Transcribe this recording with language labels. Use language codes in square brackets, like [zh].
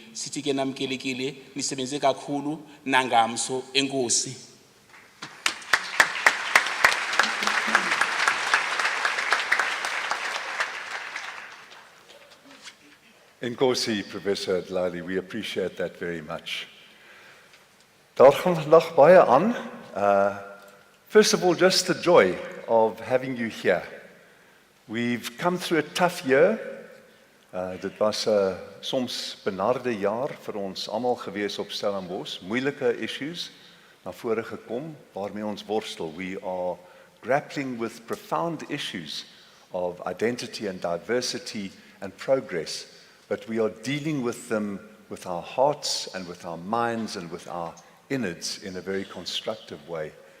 [xh] Sithi ke namkelekile, nisebenze kakhulu, nangamso, enkosi. [en] Enkosi, Professor Dlali, we appreciate that very much. [af] Daar gaan vandag baie aan. [en] First of all, just the joy of having you here. We've come through a tough year. [af] Dit was 'n soms benarde jaar vir ons almal gewees op Stellenbosch. Moeilike issues na vore gekom waarmee ons worstel. [en] We are grappling with profound issues of identity and diversity and progress, but we are dealing with them with our hearts and with our minds and with our innards in a very constructive way.